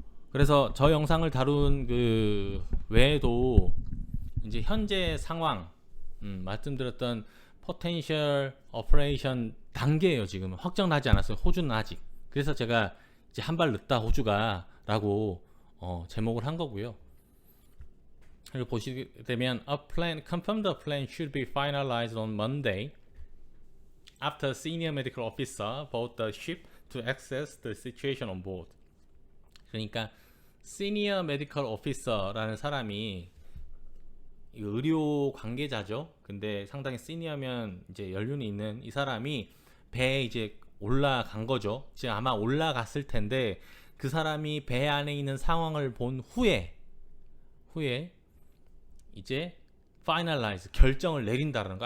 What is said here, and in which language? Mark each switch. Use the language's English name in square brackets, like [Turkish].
[Korean] 그래서 저 영상을 다룬 그 외에도 이제 현재 상황, 말씀드렸던 [English] potential operation [Korean] 단계예요. 지금 확정나지 않았어요. 호주는 아직. 그래서 제가 이제 한 발 늦다 호주가 라고 제목을 한 거고요. 그리고 보시게 되면 [English] a plan confirmed the plan should be finalized on Monday after senior medical officer bought the ship to assess the situation on board. [Korean] 그러니까 [English] senior medical officer [Korean] 라는 사람이 의료 관계자죠. 근데 상당히 시니어면 이제 연륜이 있는 이 사람이 배에 이제 올라간 거죠. 지금 아마 올라갔을 텐데 그 사람이 배 안에 있는 상황을 본 후에 이제 finalize 결정을 내린다는 거.